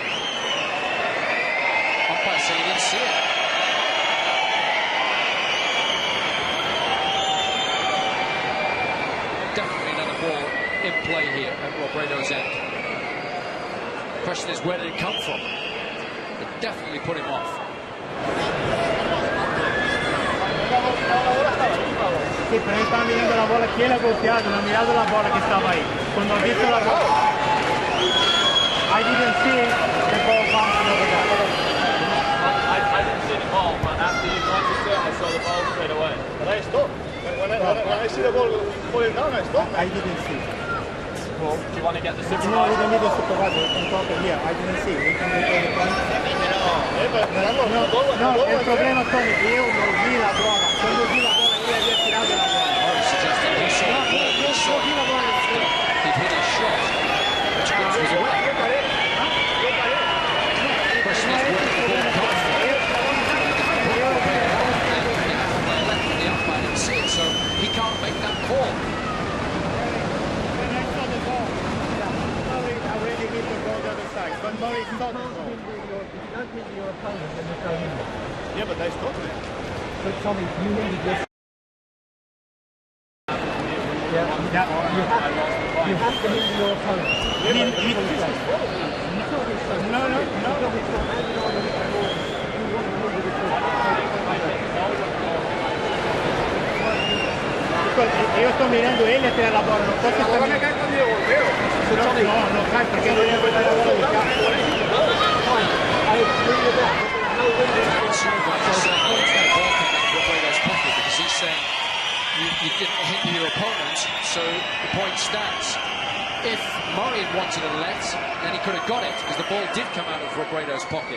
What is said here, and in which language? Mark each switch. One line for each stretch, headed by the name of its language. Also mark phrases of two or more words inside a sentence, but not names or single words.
English: Umpire saying he didn't see it. Definitely another ball in play here at Robredo's end. The question is, where did it come from? It definitely put him off.
Spanish: Sí, pero ellos estaban mirando la bola, ¿quién la golpeado? No han mirado la bola que estaba ahí. Cuando han visto la bola,
English: I didn't see the ball bouncing over there. I didn't see the ball, but after you noticed it, I saw the ball straight away. But I stopped. When I see the ball falling down, I stopped. I didn't see. Well, do you want to get the No, supervisor? we don't need the supervisor. We can talk here. I didn't see. We can make any point.
Spanish: No, el problema, Tony,
Italian: io non vi la bola. Quando vi la bola, io avevo tirato la bola.
English: Murray suggested he saw the ball, he saw it. He'd hit his shot, which goes was away. The question is, where did the ball come from? The umpire didn't see it, so he can't make that call. When I saw the ball, Murray already hit the ball the other side. But Murray stopped the ball. That means your opponent. They stopped me. But Tommy, you needed your... Yeah, you have to hinder your opponent.
Italian: Io sto
Spanish: mirando él a tirar la bola,
Italian: non posso
Spanish: Ahora me cae cuando yo golpeo. no cae
Italian: perché non è quella la bola di campo.
English: Because he's saying you didn't hinder your opponent, so the point stands. If Murray had wanted a let, then he could have got it, because the ball did come out of Robredo's pocket.